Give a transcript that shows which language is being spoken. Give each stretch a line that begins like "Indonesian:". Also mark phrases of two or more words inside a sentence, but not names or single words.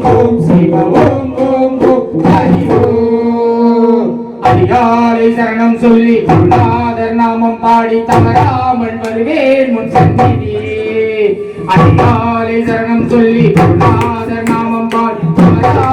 Sanskrit: ओम शिव ओम ओम ओम हरि ओम
Tamil: அரியாலே சரணம் சொல்லி குருநாதர் நாமம் பாடி தவறாமல் வருவேன் முன் சந்நிதியே அரியாலே சரணம் சொல்லி குருநாதர் நாமம் பாடி